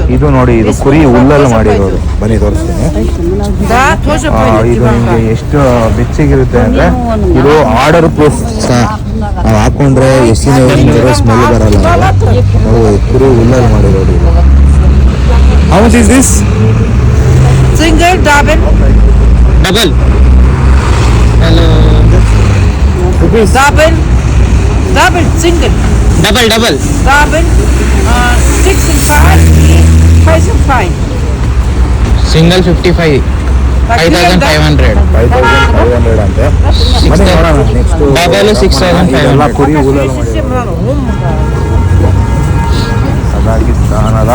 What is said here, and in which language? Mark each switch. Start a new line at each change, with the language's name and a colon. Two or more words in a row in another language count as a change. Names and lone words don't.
Kannada: ಇದು ನೋಡಿ, ಇದು ಕುರಿ ಹುಲ್ಲಲ್ಲಿ ಮಾಡಿರೋದು. ಬನ್ನಿ ತೋರಿಸ್ತೀನಿ. ಇದು ನಿಮಗೆ ಎಷ್ಟು ಬೆಚ್ಚಗಿರುತ್ತೆ ಅಂದರೆ, ಇದು ಆರ್ಡರ್ ಪ್ರೂಫ್. ನಾವು ಹಾಕೊಂಡ್ರೆ ಎಷ್ಟು ದಿನ ಸ್ಮೆಲ್ ಬರಲ್ಲ. ಕುರಿ ಹುಲ್ಲಲ್ಲಿ ಮಾಡಿರೋದು ಇದು.
English: how much is this? single double
Kannada: ಹಲೋ.
English: double single
Kannada: ಡಬಲ್
English: డబుల్ 6 and 5 5 and 5
Kannada: ಸಿಂಗಲ್ 55, 5,500. 5,500 ಅಂತೆ. ಬನ್ನಿ ನೋಡೋಣ. ನೆಕ್ಸ್ಟ್ ಡಬಲ್ 6,500. ಕುರಿ ಹುಲ್ಲಲ್ಲಿ ಮಾಡಿರೋದು. ಕಜಾಕಿಸ್ತಾನದ